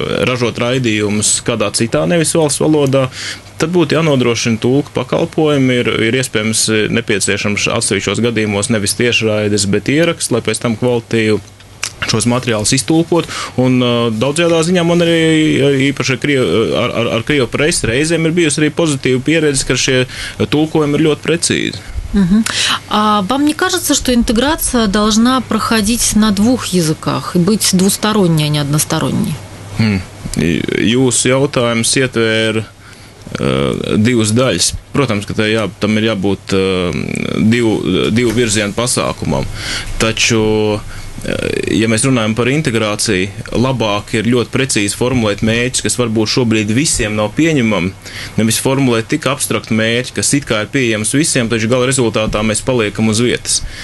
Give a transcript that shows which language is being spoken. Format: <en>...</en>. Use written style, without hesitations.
<lv>ražot raidījumus kādā citā nevis valsts valodā, tad būtu jānodrošina tulku pakalpojumi, ir iespējams nepieciešams atsevišķos gadījumos nevis tiešraides, bet ieraksts, lai pēc tam kvalitīvu šos materiālus iztulkot, un daudzajādā ziņā man arī īpaši ar Krievu presi reizēm ir bijusi arī pozitīva pieredze, ka šie tulkojumi ir ļoti precīzi.</lv> <ru>А вам не кажется, что интеграция должна проходить на двух языках и быть двусторонней, а не односторонней?</ru> <lv>Jūsu jautājums ietvēra divas daļas. Protams, ka tam ir jābūt divu virzienu pasākumam, taču ja mēs runājam par integrāciju, labāk ir ļoti precīzi formulēt mērķus, kas varbūt šobrīd visiem nav pieņemami, nevis formulēt tik abstraktu mērķi, kas it kā ir pieejams visiem, taču gala rezultātā mēs paliekam uz vietas.</lv>